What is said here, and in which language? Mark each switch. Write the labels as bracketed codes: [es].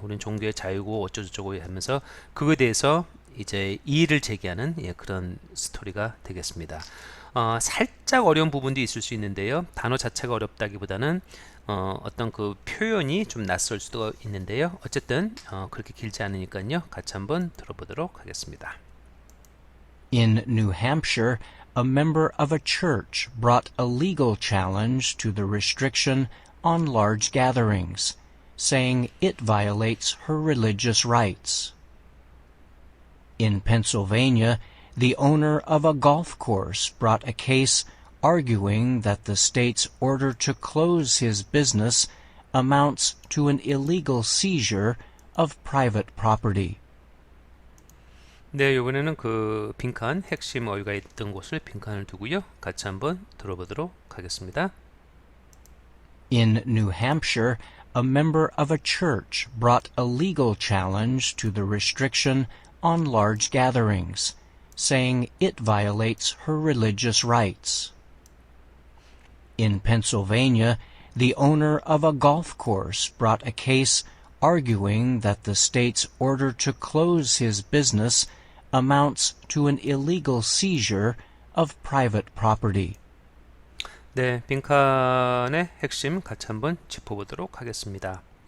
[ko] 우리는 종교의 자유고 어쩌고저쩌고 하면서 그거에 대해서 이제 이의를 제기하는 그런 스토리가 되겠습니다. 살짝 어려운 부분도 있을 수 있는데요. 단어 자체가 어렵다기보다는 어떤 그 표현이 좀 낯설 수도 있는데요. 어쨌든 그렇게 길지 않으니까요. 같이 한번 들어보도록 하겠습니다. [en] In New Hampshire, a member of a church brought a legal challenge to the restriction on large gatherings, saying it violates her religious rights. In Pennsylvania, the owner of a golf course brought a case arguing that the state's order to close his business amounts to an illegal seizure of private property. [ko] 네, 이번에는 그 빈칸 핵심 어휘가 있던 곳을 빈칸을 두고요. 같이 한번 들어보도록 하겠습니다. [en] In New Hampshire, a member of a church brought a legal challenge to the restriction on large gatherings, saying it violates her religious rights. In Pennsylvania, the owner of a golf course brought a case arguing that the state's order to close his business amounts to an illegal seizure of private property. [ko] 네, 빈칸의 핵심 같이 한번 짚어보도록 하겠습니다.